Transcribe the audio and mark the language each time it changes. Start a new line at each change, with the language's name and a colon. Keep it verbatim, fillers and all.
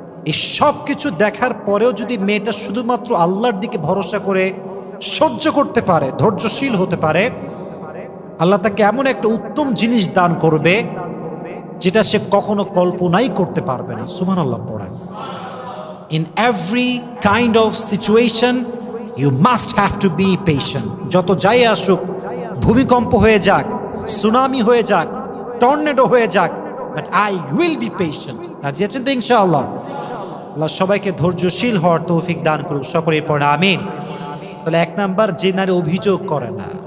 Bangla: এই সব কিছু দেখার পরেও যদি মেয়েটা শুধুমাত্র আল্লাহর দিকে ভরসা করে সহ্য করতে পারে, ধৈর্যশীল হতে পারে, আল্লাহ তাকে এমন একটা উত্তম জিনিস দান করবে যেটা সে কখনো কল্পনাই করতে পারবে না। সুবহানাল্লাহ পড়ে।
English: In every kind of situation you must have to be patient.
Bangla: যত যাই আসুক, ভূমিকম্প হয়ে যাক, সুনামি হয়ে যাক, টর্নেডো হয়ে যাক, but I will be patient. রাজি আছেন তো ইনশাআল্লাহ? আল্লাহ সবাইকে ধৈর্যশীল হওয়ার তৌফিক দান করুক। সকলেই পড়ে আমিন। তাহলে এক নাম্বার, যে নারী অভিযোগ করে না।